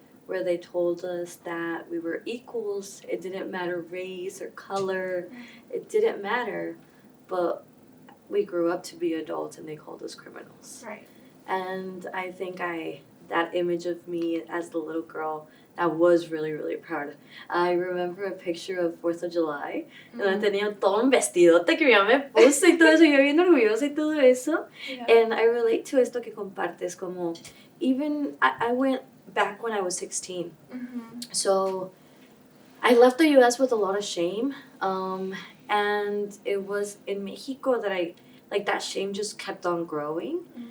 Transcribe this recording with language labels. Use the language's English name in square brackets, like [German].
[English] where they told us that we were equals. It didn't matter race or color. It didn't matter. But we grew up to be adults and they called us criminals. Right. And I think that image of me as the little girl, I was really, really proud. I remember a picture of 4th of July, [Spanish] donde tenía todo un vestidote que mi mamá me puso y todo eso, yo bien orgullosa y todo eso. [English] Yeah. And I relate to [Spanish] esto que compartes, como, [English] even, I went back when I was 16. So, I left the U.S. with a lot of shame, and it was in Mexico that that shame just kept on growing.